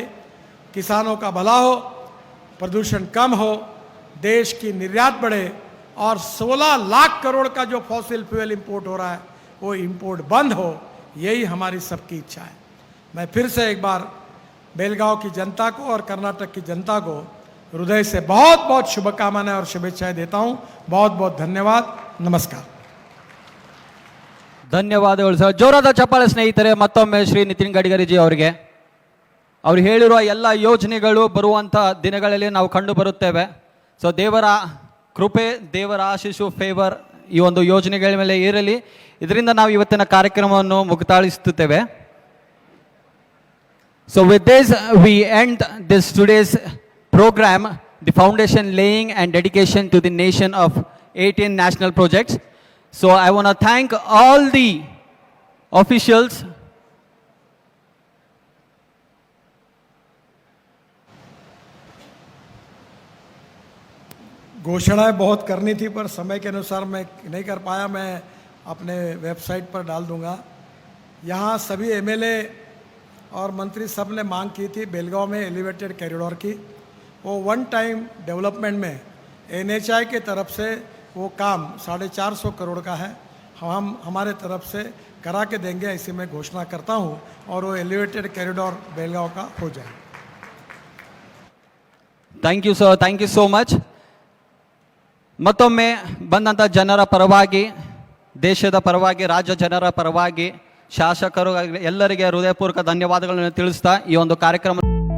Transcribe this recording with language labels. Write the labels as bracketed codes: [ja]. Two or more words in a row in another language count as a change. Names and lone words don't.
[hi] किसानों का भला हो, प्रदूषण कम हो, देश की निर्यात बढ़े और 16 लाख करोड़ का जो [en] fossil fuel import [hi] हो रहा है वो इंपोर्ट बंद हो, यही हमारी सबकी इच्छा है। मैं फिर से एक बार बेलगांव की जनता को और कर्नाटक की जनता को हृदय से बहुत बहुत शुभकामनाएं और शुभेच्छाएं देता हूं। बहुत बहुत धन्यवाद, नमस्कार। [kn] ಧನ್ಯವಾದಗಳು ಸರ್. ಜೋರಾದ ಚಪ್ಪಾಳೆ ಸ್ನೇಹಿತರೆ ಮತ್ತೊಮ್ಮೆ ಶ್ರೀ ನಿತಿನ್ ಗಡ್ಕರಿಜಿ ಅವರಿಗೆ. ಅವರು ಹೇಳಿರುವ ಎಲ್ಲ ಯೋಜನೆಗಳು ಬರುವಂಥ ದಿನಗಳಲ್ಲಿ ನಾವು ಕಂಡು ಬರುತ್ತೇವೆ. ಸೊ ದೇವರ ಕೃಪೆ, ದೇವರ ಆಶೀಸ್ಸು, ಫೇವರ್ ಈ ಒಂದು ಯೋಜನೆಗಳ ಮೇಲೆ ಇರಲಿ. ಇದರಿಂದ ನಾವು ಇವತ್ತಿನ ಕಾರ್ಯಕ್ರಮವನ್ನು ಮುಕ್ತಾಯಿಸುತ್ತೇವೆ. [en] So with this we end this today's program, the foundation laying and dedication to the nation of 18 national projects. So I want to thank all the officials. [hi] घोषणाएं बहुत करनी थी पर समय के अनुसार मैं नहीं कर पाया। मैं अपने वेबसाइट पर डाल दूंगा। यहाँ सभी एमएलए और मंत्री सब ने मांग की थी बेलगांव में [en] elevated corridor [hi] की। वो [en] one time development [hi] में एनएचआई के तरफ से वो काम 450 करोड़ का है, हम हमारे तरफ से करा के देंगे, ऐसी मैं घोषणा करता हूँ और वो [en] elevated corridor [hi] बेलगांव का हो जाए। [en] thank you sir, thank you so much. [kn] ಮತ್ತೊಮ್ಮೆ ಬಂದಂಥ ಜನರ ಪರವಾಗಿ, ದೇಶದ ಪರವಾಗಿ, ರಾಜ್ಯ ಜನರ ಪರವಾಗಿ, ಶಾಸಕರು ಎಲ್ಲರಿಗೆ ಹೃದಯಪೂರ್ವಕ ಧನ್ಯವಾದಗಳನ್ನು ತಿಳಿಸ್ತಾ ಈ ಒಂದು ಕಾರ್ಯಕ್ರಮ